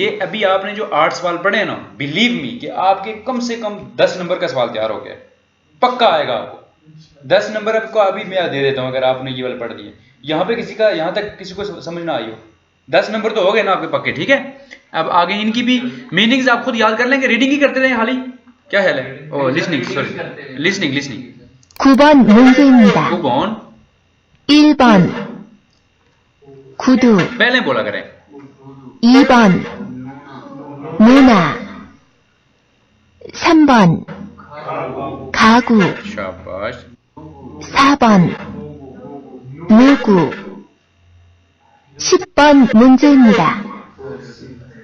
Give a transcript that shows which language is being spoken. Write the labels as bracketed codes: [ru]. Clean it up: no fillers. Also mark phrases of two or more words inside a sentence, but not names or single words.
[hi] ये अभी आपने जो 8 सवाल पढ़े हैं ना, [en] believe me [hi] कि आपके कम से कम 10 नंबर का सवाल तैयार हो गया, पक्का आएगा आपको 10 नंबर। आपको अभी मैं दे देता हूं अगर आपने ये वाले पढ़ दिए, यहाँ पे किसी का, यहाँ तक किसी को समझ ना आई हो, 10 नंबर तो हो गए ना आपके पक्के, ठीक है। अब आगे इनकी भी मीनिंग्स आप खुद याद कर लेंगे, रीडिंग ही करते रहे खाली, क्या ख्याल है? [en] oh listening, sorry listening [ko] 9번 문제입니다. 9번 1번 구두 [hi] पहले बोला करें। [ko] 2번 문화 3번 가구 [hi] शाबाश। [ko] 4번 누구 10번 문제입니다.